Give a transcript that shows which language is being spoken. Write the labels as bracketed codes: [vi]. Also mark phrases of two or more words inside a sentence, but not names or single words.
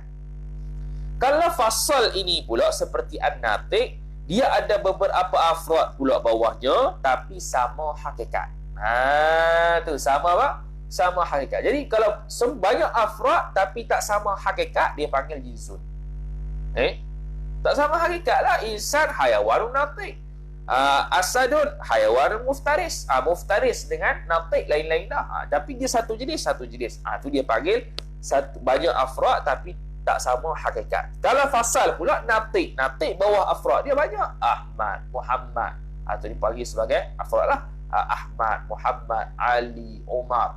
[ms] Kalau fasal ini pula seperti an-natiq, dia ada beberapa afrad pula bawahnya, tapi sama hakikat. Tu sama apa? Sama hakikat. Jadi kalau banyak afrad tapi tak sama hakikat, dia panggil jinsun. Tak sama hakikat lah. [ar] إنسان حيوان ناطق، أسد حيوان مفترس. [ms] Muftaris dengan natiq lain-lain dah. Tapi dia satu jenis. Tu dia panggil banyak afrad tapi tak sama hakikat. Kalau fasal pula natiq bawah afrad dia banyak. Ahmad, Muhammad, atau dipanggil sebagai afrad lah. Ahmad, Muhammad, Ali, Umar.